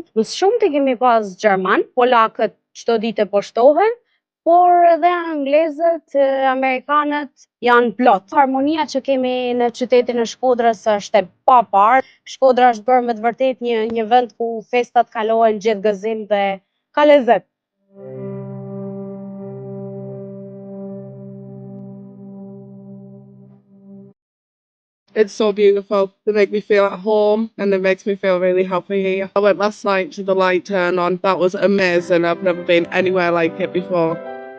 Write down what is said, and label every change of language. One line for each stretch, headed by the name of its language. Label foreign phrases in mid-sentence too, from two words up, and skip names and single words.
Albanian: Më shumë të kemi pas gjerman, polakët çdo ditë poshtohen, por edhe anglezët, amerikanët janë plot. Harmonia që kemi në qytetin e Shkodrës është e papar. Shkodra është bërë me të vërtet një vend ku festat kalohen gjithë gëzim dhe ka lezet.
English: It's so beautiful. They make me feel at home and it makes me feel really happy here. I went last night to the light turn on. That was amazing. I've never been anywhere like it before.